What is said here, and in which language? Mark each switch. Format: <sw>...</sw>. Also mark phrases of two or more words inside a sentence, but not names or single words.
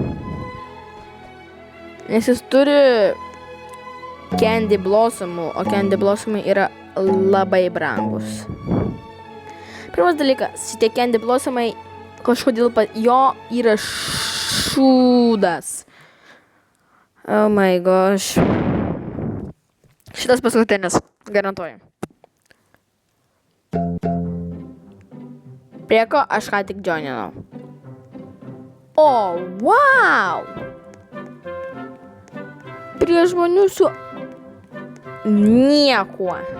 <lt>Nes jis turi Candy Blossomų, o Candy Blossomai yra labai brangus. Pirmas dalykas, šitie Candy Blossomai kažkodėl jo yra šūdas.</lt> <en>Oh my gosh.</en> <lt>Šitas paskutinis, garantuoju. Prie ko aš ką tik joininau.</lt> <en>O, wow!</en> <lt>Prie žmonių su niekuo.</lt>